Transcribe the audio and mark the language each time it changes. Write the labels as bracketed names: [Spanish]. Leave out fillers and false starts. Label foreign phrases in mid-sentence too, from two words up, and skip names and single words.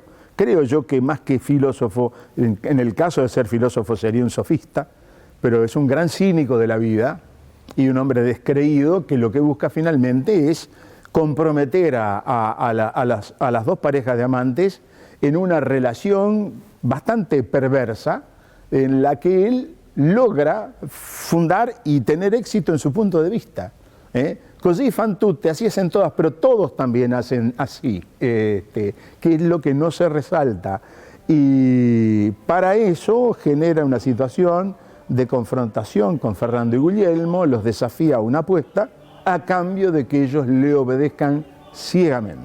[Spanish] Creo yo que más que filósofo, en el caso de ser filósofo sería un sofista, pero es un gran cínico de la vida y un hombre descreído que lo que busca finalmente es comprometer a las dos parejas de amantes en una relación bastante perversa en la que él logra fundar y tener éxito en su punto de vista. Così fan tutte, así hacen todas, pero todos también hacen así, que es lo que no se resalta. Y para eso genera una situación de confrontación con Fernando y Guglielmo, los desafía a una apuesta a cambio de que ellos le obedezcan ciegamente.